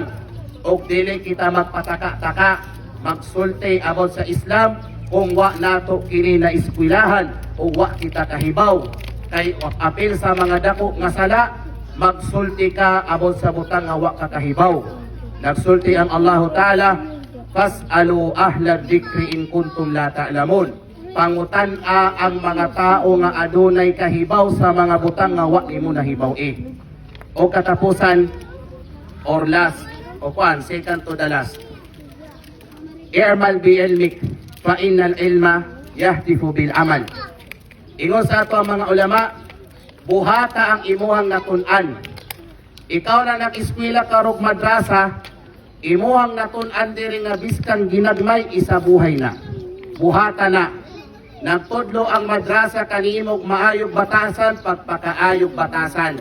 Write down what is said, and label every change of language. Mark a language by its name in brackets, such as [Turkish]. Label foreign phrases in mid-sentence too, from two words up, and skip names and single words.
[Cebuano] O dili kita magpataka-taka, magsulti about sa Islam kung wa nato kini na iskwilahan o wa kita kahibaw. Kay apil sa mga dako nga sala, magsulti ka about sa butang nga wa ka kahibaw. Nagsulti ang Allah Ta'ala, [Arabic] فاسألوا أهل الذكر إن كنتم لا تعلمون. [Cebuano] Pangutan-a ang mga tao nga adunay kahibaw sa mga butang nga wa nimo nahibaw O katapusan [English] or last [Cebuano] o [English] second to the last. [Arabic] اعمل بعلمك فإن العلم يهتف بالعمل. [Cebuano] Ingon sa ato ang mga ulama, buhata ang imuhang natun-an. Ikaw na nag-eskwela ka rog madrasa, imuhang natun-an diri nga biskang ginagmay isa buhay na. Buhata na. Nagtudlo ang madrasa kanimog maayog batasan, pagpakaayog batasan.